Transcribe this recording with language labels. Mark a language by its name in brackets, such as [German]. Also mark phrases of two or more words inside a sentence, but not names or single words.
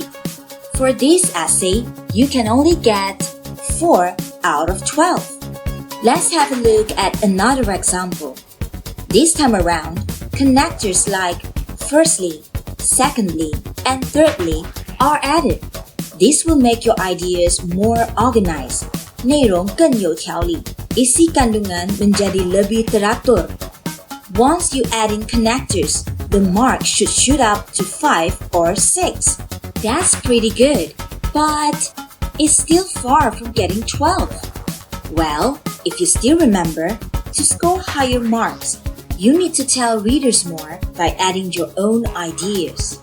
[English] For this essay, you can only get 4 out of 12. Let's have a look at another example. This time around, connectors like firstly, secondly, and thirdly are added. This will make your ideas more organized. [Chinese] 内容更有条理, [Malay] isi kandungan menjadi lebih teratur. [English] Once you add in connectors, the mark should shoot up to 5 or 6. That's pretty good, but it's still far from getting 12. Well, if you still remember, to score higher marks, you need to tell readers more by adding your own ideas.